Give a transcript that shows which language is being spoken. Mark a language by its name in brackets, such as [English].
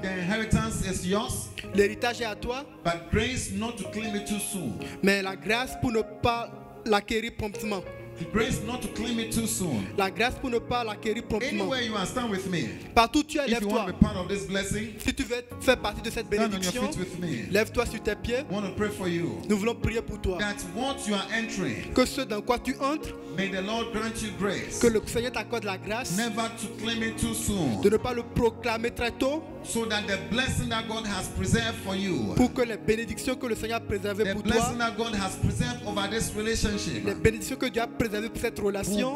[English] The inheritance is yours, [French] L'héritage est à toi, [English] but grace not to claim it too soon. [French] mais la grâce pour ne pas l'acquérir promptement. [English] The grace not to claim it too soon. [French] La grâce pour ne pas l'acquérir promptement. [English] Anywhere you are, stand with me. [French] Partout où tu es, [English] If you want [French] lève-toi. [English] to be part of this blessing, [French] Si tu veux faire partie de cette [English] stand on your [French] bénédiction, [English] feet with me. [French] lève-toi sur tes pieds. [English] I want to pray for you. [French] Nous voulons prier pour toi. [English] That what you are entering, [French] Que ce dans quoi tu entres, [English] may the Lord grant you grace. [French] que le Seigneur t'accorde la grâce [English] Never to claim it too soon. [French] de ne pas le proclamer très tôt, [English] So that the blessing that God has preserved for you, [French] pour que les bénédictions que le Seigneur a préservées [English] the [French] pour [English] blessing that God has preserved over this relationship, [French] les bénédictions que Dieu a préservées pour cette relation,